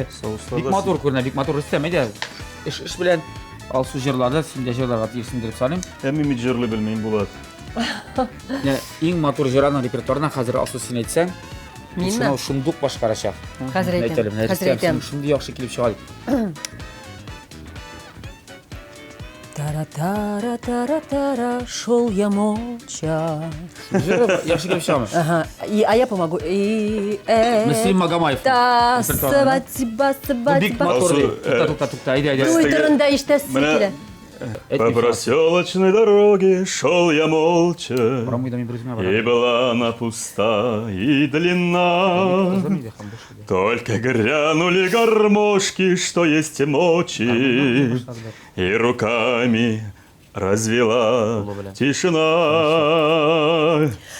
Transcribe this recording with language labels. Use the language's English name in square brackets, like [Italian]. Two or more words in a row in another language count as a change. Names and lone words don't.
[Tatar] Бик матур күренә, бик матур. Рөстәм әйдә, эш белән Алсу җырлады, син дә җырларга тиешсең дип саныйм. Мин җырлый белмим булат. Иң матур җырларның репертуарына хәзер Алсу син әйтсәң, Минме? Шундук башкарачак. Хәзер әйтәм. Шундый яхшы килеп чыга. [Russian] Тара-тара-тара-тара, шел я молча. [Tatar] Яхшы килеп чыгамы? [Russian] Ага. А я помогу. Мөслим Магомаев. Свадьба. [Tatar] Бик матур. Туктта, әйдә. Туй турында ишетәсез килә. [Russian] По проселочной дороге шел я молча, и была она пуста и длинна. Только грянули гармошки, что есть мочи, и руками развела тишина.